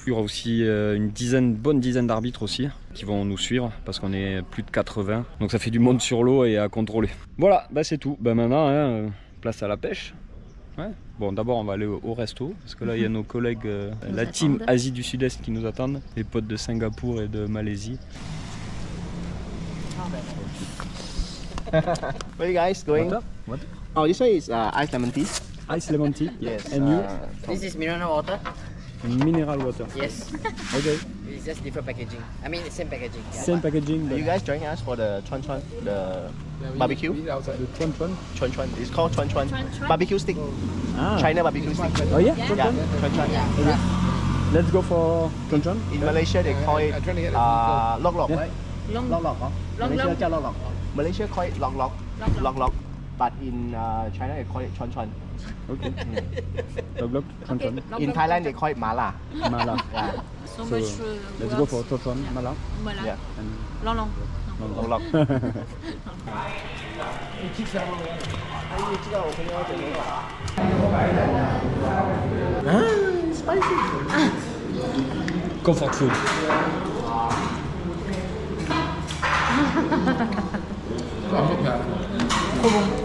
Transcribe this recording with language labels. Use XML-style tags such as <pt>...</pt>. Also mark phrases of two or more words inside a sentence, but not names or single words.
<fr>Il y aura aussi bonne dizaine d'arbitres aussi qui vont nous suivre parce qu'on est plus de 80. Donc ça fait du monde sur l'eau et à contrôler. Voilà, c'est tout. Maintenant, place à la pêche. Ouais. Bon, d'abord on va aller au resto parce que là il y a nos collègues, la team Asie du Sud-Est qui nous attendent, les potes de Singapour et de Malaisie.</fr> <en>Where are you guys going? What? Oh, this one is iced lemon tea. Ice lemon tea. Yes. And you? This is mineral water. Mineral water. Yes. Okay. It's just different packaging. I mean, same packaging. Same packaging. Are But you guys joining us for the chuan chuan, the barbecue? the chuan chuan. Chuan chuan. It's called chuan chuan. Chuan chuan? Barbecue stick. Ah. China barbecue stick. Oh yeah. Yeah. Chuan Yeah, chuan. chuan chuan. Okay. Let's go for chuan chuan. In Malaysia they call it lok lok, Yeah. right? Long, Lok lok, huh? Long Malaysia long.</en> <zh>叫 lok lok.</zh> <en>Malaysia call it lok lok. Lok lok. Lok lok. But in China they call it chuan chuan. Okay. Log log chuan Okay. chuan. Long, In long, Thailand long. they call it mala. Mala. Yeah. So So much let's go for chuan chuan mala. Voilà. Yeah. And Long, long. Lok lok. comfort food.</en> <fr>Trop bon.</fr>